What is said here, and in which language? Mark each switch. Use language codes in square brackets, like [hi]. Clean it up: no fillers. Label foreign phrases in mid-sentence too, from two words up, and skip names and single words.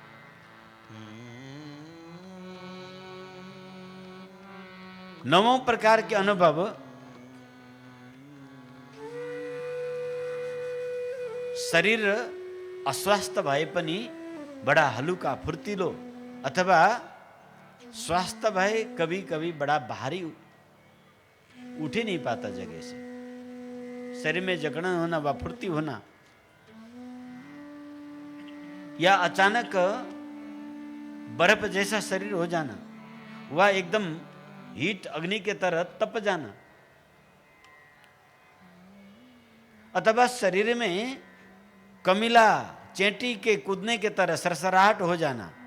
[hi] नवौं प्रकार के अनुभव शरीर [ne] अस्वस्थ भए पनि [hi] बडा हलुका, फुर्तिलो, अथवा स्वास्थ्य भए कभी कभी बड़ा भारी, उठ ही नहीं पाता जगह से, शरीर में जकड़न होना व फुर्ती होना, या अचानक बर्फ जैसा शरीर हो जाना, वह एकदम हीट अग्नि के तरह तप जाना, अथवा शरीर में कमिला चेंटी के कूदने के तरह सरसराहट हो जाना।